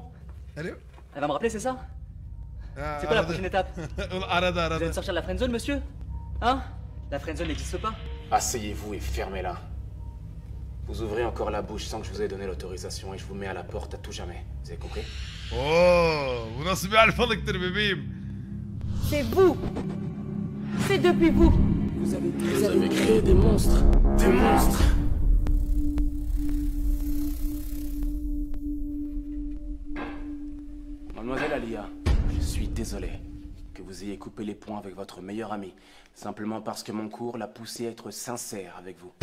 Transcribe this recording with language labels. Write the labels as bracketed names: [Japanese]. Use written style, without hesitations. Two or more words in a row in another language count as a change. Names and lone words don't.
[French] Allô? Elle va me rappeler, c'est ça? Ah, C'est quoi la [Turkish] aradı. [French] prochaine étape? [Turkish] Aradı [French] Vous allez me sortir de la friendzone, monsieur? Hein? La friendzone n'existe pas. Asseyez-vous et fermez-la. Vous ouvrez encore la bouche sans que je vous ai donné l'autorisation et je vous mets à la porte à tout jamais. Vous avez compris? [Turkish] Oo, bu nasıl bir alfalıktır bebeğim? [French] C'est vous. C'est depuis vous. Vous avez créé des monstres. Des monstres. Mademoiselle Alia, je suis désolé que vous ayez coupé les ponts avec votre meilleur ami, simplement parce que mon cours l'a poussé à être sincère avec vous.